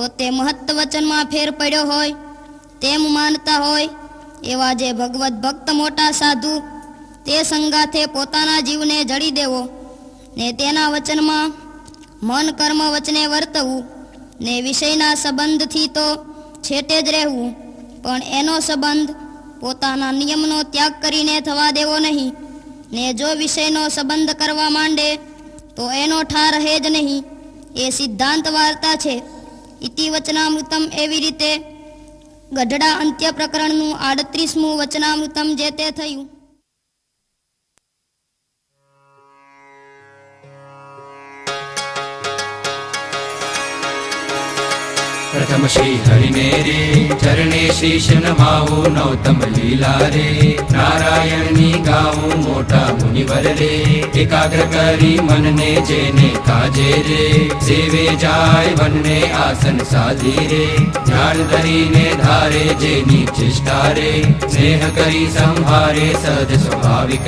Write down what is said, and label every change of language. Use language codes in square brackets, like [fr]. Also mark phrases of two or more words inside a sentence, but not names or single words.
[gu] તે મહત્વચનમાં ફેર પડ્યો હોય તેમ માનતા હોય એવા જે ભગવત ભક્ત મોટા સાધુ તે સંગાથે પોતાના જીવને જડી દેવો ને તેના વચનમાં મન કર્મ વચને વર્તવું ને વિષયના સંબંધથી તો છેટે જ રહેવું, પણ એનો સંબંધ પોતાના નિયમનો ત્યાગ કરીને થવા દેવો નહીં. ને જો વિષયનો સંબંધ કરવા માંડે તો એનો ઠાર રહે જ નહીં. એ સિદ્ધાંત વાર્તા છે. ઇતિ વચનામૃતમ એવી રીતે ગઢડા અંત્ય પ્રકરણનું 38મું વચનામૃતમ જે તે થયું. પ્રથમ શ્રી હરિ મેરે ચરણે શીશ નમાઉં નૌતમ લીલા રે નારાયણ ની ગાઉં મોટા મુનિવર રે એકાગ્ર કરી મન ને જેને કાજે રે સેવે જાય વન ને આસન સાધી રે ધ્યાન ધરી ને ધારે જેની ચેષ્ટા રે સ્નેહ કરી સંભારે સહજ સ્વાભાવિક